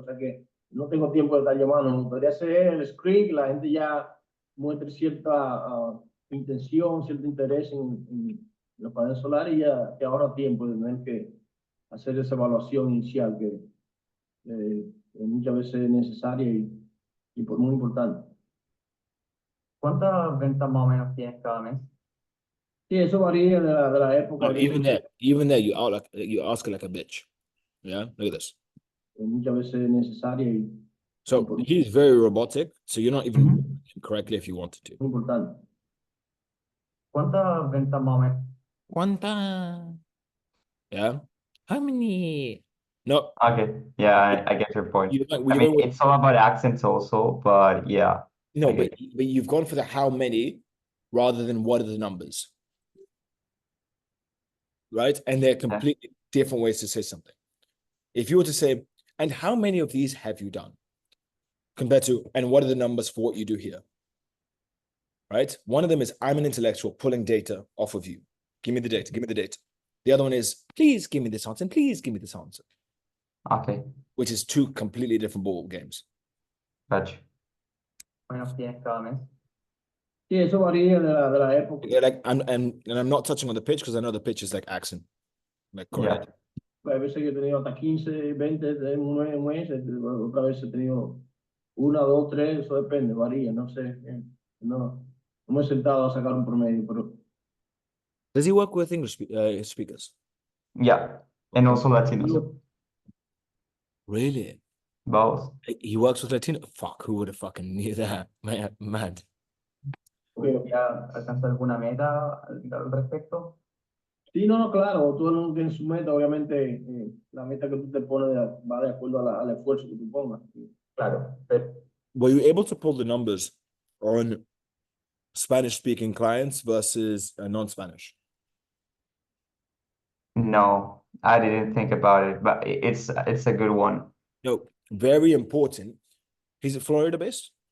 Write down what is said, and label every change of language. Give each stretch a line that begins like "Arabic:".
Spanish: O sea que no tengo tiempo de estar llamando. Me podría hacer el script, que la gente ya muestre cierta intención, cierto interés en los paneles solares y ya te ahorra tiempo de tener que hacer esa evaluación inicial que muchas veces es necesaria y muy importante. ¿Cuántas ventas más o menos tienes cada mes? Sí, eso varía de la época.
English: No, even there, you ask like a bitch. Yeah, look at this.
Spanish: Muchas veces es necesaria y
English: So he's very robotic. So you're not even correctly if you wanted to.
Spanish: muy importante. ¿Cuántas ventas más o menos? ¿Cuánta?
English: Yeah. How many? No. Okay, yeah, I get your point. You, like, I mean, it's all about accents also, but yeah. No, but you've gone for the how many rather than what are the numbers. Right? And they're completely different ways to say something. If you were to say, and how many of these have you done? Compared to, and what are the numbers for what you do here? Right? One of them is, I'm an intellectual pulling data off of you. Give me the data, give me the data. The other one is, please give me this answer, and please give me this answer. Okay. Which is two completely different ball games.
Spanish: Gotcha. Menos tienes cada mes. Sí, eso varía de la época.
English: Yeah, like, and I'm not touching on the pitch because I know the pitch is like accent. Like correct.
Spanish: Hay veces que he tenido hasta 15, 20 en un mes, otra vez he tenido 1, 2, 3, eso depende, varía, no sé. No me he sentado a sacar un promedio, pero.
English: Does he work with English speakers? Yeah, and also Latinos. Really? both. He works with Latino. Fuck, who would have fucking knew that? Man, mad.
Spanish: ¿Ya alcanzó alguna meta al respecto? Sí, no, claro, todo el mundo tiene su meta, obviamente la meta que tú te pones va de acuerdo al esfuerzo que tú pongas. Claro, pero
English: Were you able to pull the numbers on Spanish speaking clients versus non-Spanish? no, I didn't think about it, but it's a good one. No, very important. He's Florida based?